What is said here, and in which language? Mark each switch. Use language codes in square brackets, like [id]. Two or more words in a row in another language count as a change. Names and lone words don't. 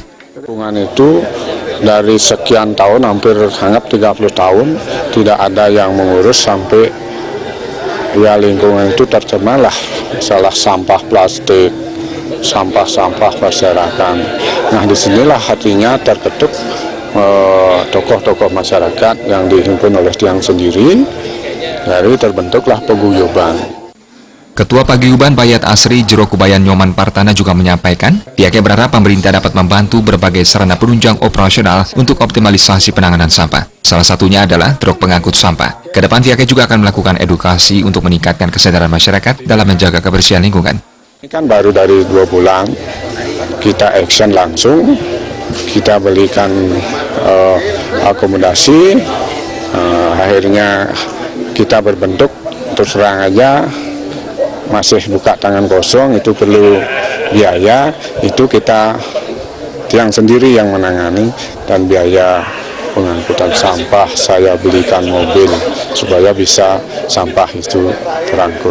[id] Lingkungan itu dari sekian tahun, hampir hangat 30 tahun, tidak ada yang mengurus sampai ya lingkungan itu tercemarlah masalah sampah plastik, sampah-sampah berserakan. Nah, disinilah hatinya terketuk tokoh-tokoh masyarakat yang dihimpun oleh tiang sendiri, dari terbentuklah paguyuban. Ketua Paguyuban Bayat Asri Jero Kubayan Nyoman Partana juga menyampaikan, pihaknya berharap pemerintah dapat membantu berbagai sarana penunjang operasional untuk optimalisasi penanganan sampah. Salah satunya adalah truk pengangkut sampah. Kedepan pihaknya juga akan melakukan edukasi untuk meningkatkan kesadaran masyarakat dalam menjaga kebersihan lingkungan. Ini kan baru dari 2 bulan, kita action langsung, kita belikan akomodasi, akhirnya kita berbentuk, terus terang aja, masih buka tangan kosong, itu perlu biaya, itu kita tiang sendiri yang menangani, dan biaya pengangkutan sampah saya belikan mobil supaya bisa sampah itu terangkut.